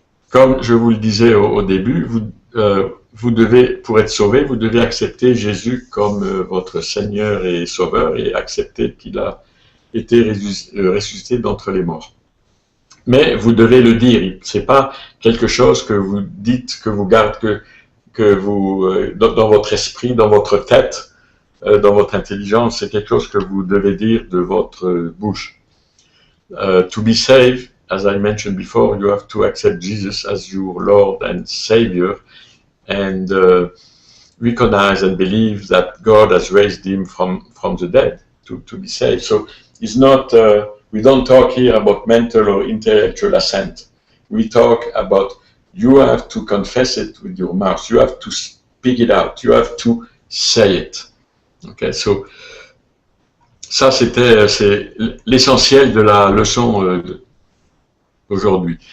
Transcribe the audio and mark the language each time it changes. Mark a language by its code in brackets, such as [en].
[fr] Comme je vous le disais au début, vous devez, pour être sauvé, vous devez accepter Jésus comme votre Seigneur et Sauveur et accepter qu'il a été ressuscité d'entre les morts. Mais vous devez le dire, c'est pas quelque chose que vous dites, que vous gardez, que vous, dans votre esprit, dans votre tête, dans votre intelligence, c'est quelque chose que vous devez dire de votre bouche. [en] To be saved, as I mentioned before, you have to accept Jesus as your Lord and Savior and recognize and believe that God has raised him from the dead to be saved. So it's not, we don't talk here about mental or intellectual assent. We talk about you have to confess it with your mouth. You have to speak it out. You have to say it. Okay, so [fr] ça c'est l'essentiel de la leçon d'aujourd'hui.